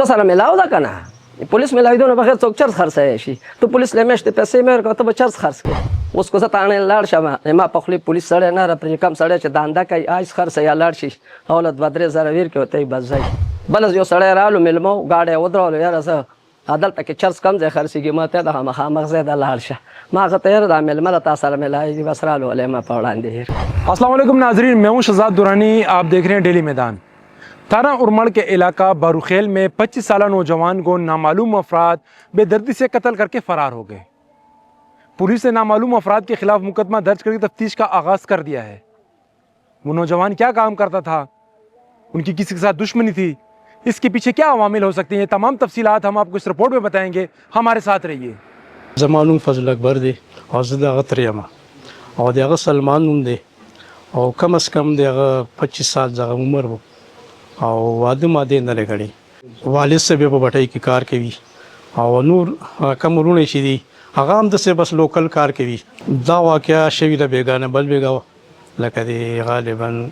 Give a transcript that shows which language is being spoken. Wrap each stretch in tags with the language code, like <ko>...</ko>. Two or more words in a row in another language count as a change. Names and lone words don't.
<ps>سره میلاو ده که نه پولیس میلاوېدو نه بغیر څوک چرس خرڅوی شي ته پولیس له میاشتې پیسې مې ورکړه ته به چرس خرڅ کړې اوس که زه تاڼې لاړ شم ما په خولې پولیس سړی نه راپرې کم سړی چې دانده کوي آیس خرڅوي یا لاړ شي او له 2-3 زره ویر کړي ته یې بس ځئ بله یو سړی رالو میلمه و ګاډی یې ودرولو یاره زه دلته کې چرس کم ځای خرڅېږي ما ته د مخامخ ځای ته لاړ شه ما هغه ته یاره دا میلمه له تا سره میلاوي بس رالو علی ما په وړاندې</ps> <ur>السلام علیکم ناظرین، میں ہوں شہزاد درانی۔ آپ دیکھ رہے ہیں ڈیلی میدان. تارا ارمڑ کے علاقہ باڑوخیل میں 25 سال نوجوان کو نامعلوم افراد بے دردی سے قتل کر کے فرار ہو گئے. پولیس نے نامعلوم افراد کے خلاف مقدمہ درج کر کے تفتیش کا آغاز کر دیا ہے. وہ نوجوان کیا کام کرتا تھا، ان کی کسی کے ساتھ دشمنی تھی، اس کے پیچھے کیا عوامل ہو سکتے ہیں، یہ تمام تفصیلات ہم آپ کو اس رپورٹ میں بتائیں گے. ہمارے ساتھ رہیے.</ur> <ps>زمانون فضل اکبر دی او زه د هغه تره یم او د هغه سلمان نوم دی او کم از کم د هغه 25 سال دغه عمر و او واده ماده نه لري والد صاحب په بټۍ کې کار کوي او نور کم ورونه شي دي هغه هم د څه بس لوکل کار کوي دا واقعیا شوی د بیگانه بل بیگاو لکه دی غالبا</ps>